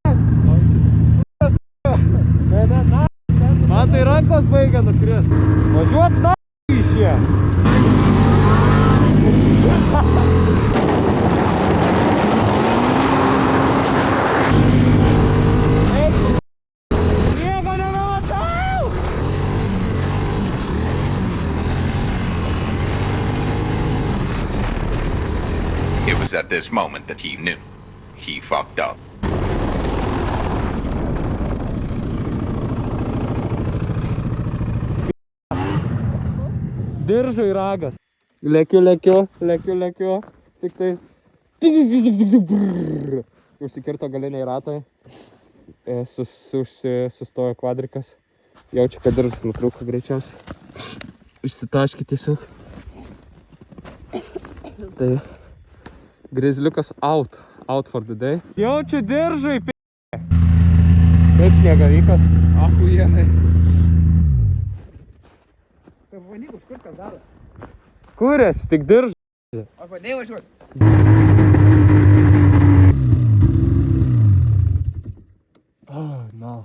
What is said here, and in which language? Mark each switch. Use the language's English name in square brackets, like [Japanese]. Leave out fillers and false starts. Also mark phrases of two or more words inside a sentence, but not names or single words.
[Lithuanian] Man tai rankos baigia nukris. Važiuok na iš čia. Nieko nematau! [English] It was at this moment that he knew. He fucked up. [Lithuanian] Diržai ragas. Lekiu. Tik tais. Užsikirto galiniai ratai. Sustojo kvadrikas. Jaučiu, kad diržas nutrūko greičiausiai. Išsitaškė tiesiog. Tai Grizzliukas out. [English] Out for the day. [Lithuanian] Jaučiu diržai, p***. Kaip sniegavykas. Achujienai. Tai valyk, už kur kas daro? Kūrėsi, tik diržai. O padėjai važiuoti? Na.